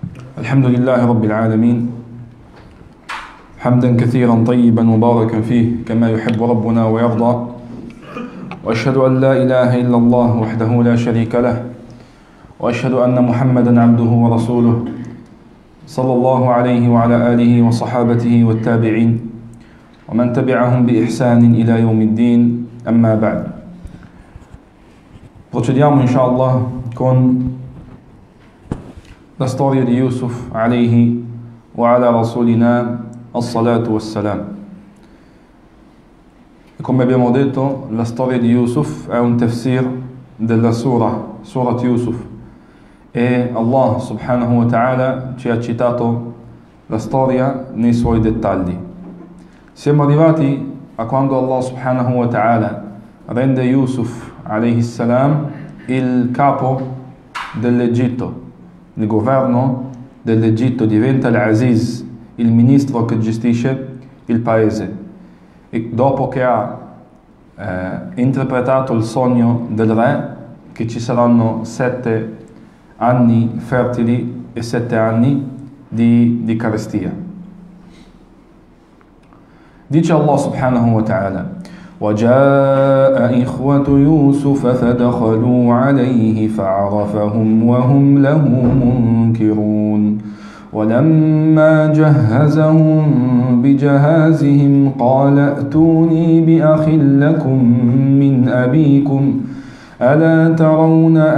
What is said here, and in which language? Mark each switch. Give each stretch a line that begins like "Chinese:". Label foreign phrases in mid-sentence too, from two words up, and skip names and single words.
Arabic: الحمد لله رب العالمين حمدا كثيرا طيبا مباركا فيه كما يحب ربنا ويرضى، وأشهد أن لا إله إلا الله وحده لا شريك له، وأشهد أن محمدا عبده ورسوله صلى الله عليه وعلى آله وصحابته والتابعين ومن تبعهم بإحسان إلى يوم الدين. أما بعد.
Italian: Procediamo inshallah con la storia di Yusuf
Arabic: عليه وعلى رسولنا الصلاة والسلام.
Italian: E come abbiamo detto, la storia di Yusuf è un tafsir della Surat Yusuf, e Allah
Arabic: سبحانه وتعالى
Italian: ci ha citato la storia nei suoi dettagli. Siamo arrivati a quando Allah
Arabic: سبحانه وتعالى
Italian: rende Yusuf
Arabic: عليه السلام
Italian: il capo dell'Egitto, il governo dell'Egitto, diventa l'Aziz, il ministro che gestisce il paese. E dopo che ha interpretato il sogno del re, che ci saranno 7 anni fertili e 7 anni di carestia.
Arabic: Dice Allah subhanahu wa ta'ala: وجاء إخوة يوسف فدخلوا عليه فعرفهم وهم له منكرون ولما جهزهم بجهازهم قال ائتوني بأخ لكم من أبيكم ألا ترون